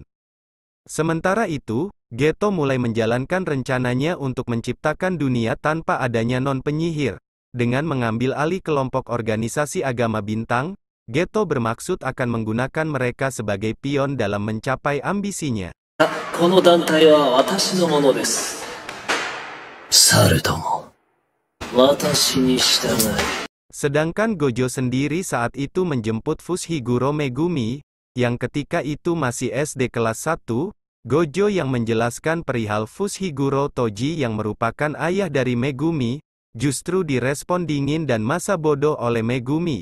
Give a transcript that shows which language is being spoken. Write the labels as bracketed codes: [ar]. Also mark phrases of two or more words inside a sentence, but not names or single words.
[id] Sementara itu, Geto mulai menjalankan rencananya untuk menciptakan dunia tanpa adanya non-penyihir. Dengan mengambil alih kelompok organisasi agama bintang, Geto bermaksud akan menggunakan mereka sebagai pion dalam mencapai ambisinya. [ja] この団体は私のものです。猿ども、私に従い。 [id] Sedangkan Gojo sendiri saat itu menjemput Fushiguro Megumi, yang ketika itu masih SD kelas 1, Gojo yang menjelaskan perihal Fushiguro Toji yang merupakan ayah dari Megumi, justru direspon dingin dan masa bodoh oleh Megumi.